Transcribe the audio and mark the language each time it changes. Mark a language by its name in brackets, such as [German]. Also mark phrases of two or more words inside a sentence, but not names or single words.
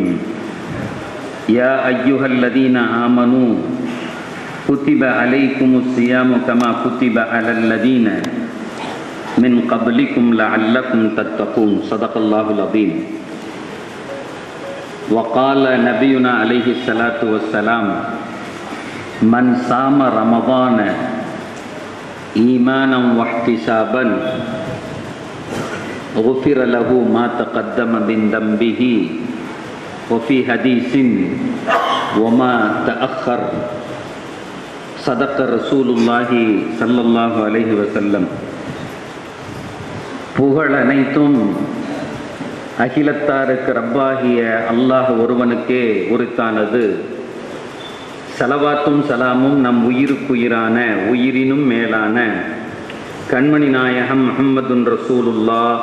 [Arabic] يا أيها الذين آمنوا كتب عليكم الصيام كما كتب على الذين من قبلكم لعلكم تتقون. صدق الله العظيم. وقال نبينا عليه الصلاة والسلام، من صام رمضان إيمانا واحتسابا غفر له ما تقدم من ذنبه وفي حديث وما تأخر. صدق رسول الله صلى الله عليه وسلم. [Tamil] புகழ் அனைத்தும் அகிலத்தாருக்கு ரப்பாகிய அல்லாஹ் ஒருவனுக்கே உரித்தானது. ஸலவாத்தும் சலாமும் நம் உயிருக்குயிரான உயிரினும் மேலான கண்மணி நாயகம் [Arabic] محمد رسول الله